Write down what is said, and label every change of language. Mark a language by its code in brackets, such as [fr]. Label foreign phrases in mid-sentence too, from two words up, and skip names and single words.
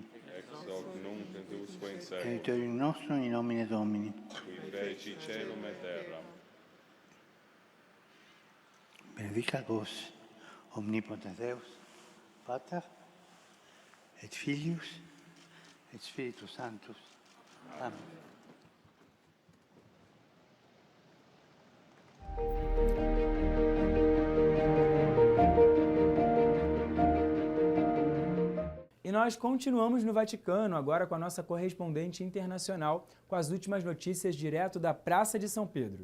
[la] ex hoc nunc et usque in seculum, aiutorium nostrum in nomine Domini. qui feci caelum et terram. Benedicat vos, omnipotens Deus, Pater, et Filius, et Spiritus Sanctus. Amen. [pt] E nós continuamos no Vaticano, agora com a nossa correspondente internacional, com as últimas notícias direto da Praça de São Pedro.